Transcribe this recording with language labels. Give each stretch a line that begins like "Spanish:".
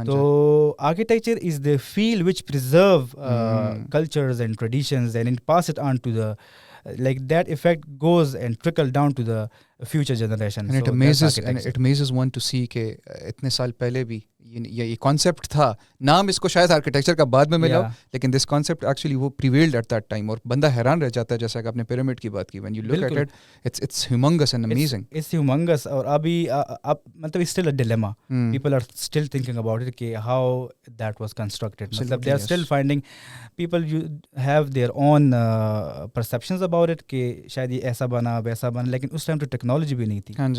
English: تو architecture is the field which preserve cultures and traditions and pass it on to the, like that effect goes and trickle down to the future generation. And it amazes one to see
Urdu: کہ اتنے سال پہلے بھی یہ concept تھا. نام اس کو شاید آرکیٹیکچر کا بعد میں ملا, لیکن دس کانسیپٹ ایکچولی وہ
English: prevailed at that time,
Urdu: اور بندہ حیران رہ جاتا ہے. جیسا کہ آپ نے پیرامڈ کی بات کی,
English: when you look at it, it's humongous and amazing. It's humongous.
Urdu: اور ابھی مطلب
English: it's still a dilemma. People are still thinking about it
Urdu: کہ
English: how that was constructed.
Urdu: مطلب
English: they are still finding, people have their own perceptions about it
Urdu: کہ شاید یہ ایسا بنا ویسا بنا, لیکن اس ٹائم تو ٹیکنالوجی بھی نہیں تھی.